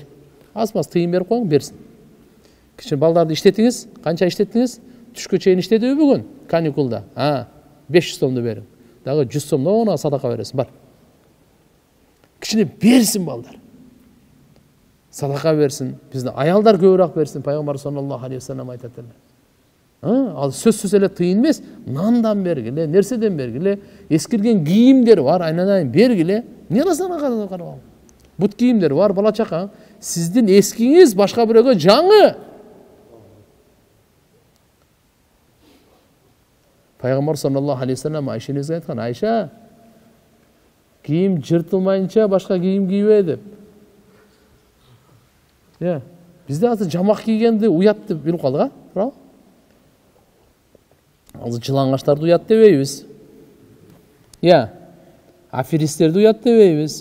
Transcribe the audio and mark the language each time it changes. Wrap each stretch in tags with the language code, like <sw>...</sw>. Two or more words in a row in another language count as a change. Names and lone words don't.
<ky>Аз-маз тыйын берип коюң, берсин. Кичине балдарды иштетиңиз, канча иштеттиңиз? Түшкө чейин иштедиби бүгүн? Каникулда. 500 сомду бериң. Дагы 100 сомду она садака бересиң, бар. Кичине берсин балдар. Садака берсин. Биздин аялдар көбүрөөк берсин. Пайгамбар</ky> <ar>صلى الله عليه وسلم</ar> <ky>айтат эле. Ал сөзсүз эле тыйын эмес, нандан бергиле, нерседен бергиле, эскирген кийимдер бар, айнанайын бергиле. Не кыласың карабам? Бут кийимдер бар, бала чакаң. Сиздин эскиңиз башка бирөөгө жаңы. Пайгамбар</ky> <ar>صلى الله عليه وسلم</ar> <ky>Айшеңизге айткан: "Айша, кийим жыртылмайынча башка кийим кийбе" деп. Бизде азыр жамак кийгенди уят деп билип калдык, туурабы? Азыр жылаңачтарды уят дебейбиз. Аферисттерди уят дебейбиз.</ky>